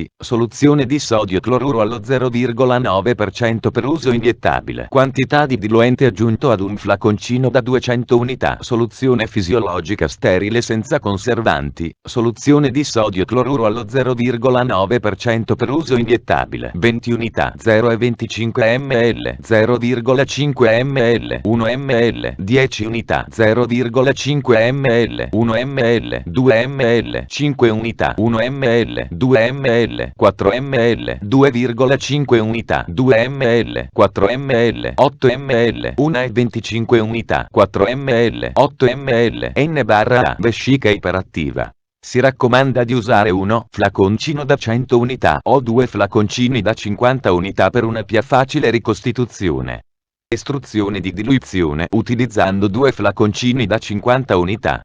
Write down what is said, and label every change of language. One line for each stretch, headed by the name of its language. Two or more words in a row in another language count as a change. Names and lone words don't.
Italian: Soluzione di sodio cloruro allo 0,9% per uso iniettabile. Quantità di diluente aggiunto ad un flaconcino da 200 unità. Soluzione fisiologica sterile senza conservanti. Soluzione di sodio cloruro allo 0,9% per uso iniettabile. 20 unità. 0,25 ml. 0,5 ml. 1 ml. 10 unità. 0,5 ml. 1 ml. 2 ml. 5 unità. 1 ml. 2 ml. 4 ml. 2,5 unità. 2 ml. 4 ml. 8 ml. 1,25 unità. 4 ml. 8 ml. N/A. Vescica iperattiva. Si raccomanda di usare uno flaconcino da 100 unità o 2 flaconcini da 50 unità per una più facile ricostituzione. Istruzioni di diluizione utilizzando 2 flaconcini da 50 unità.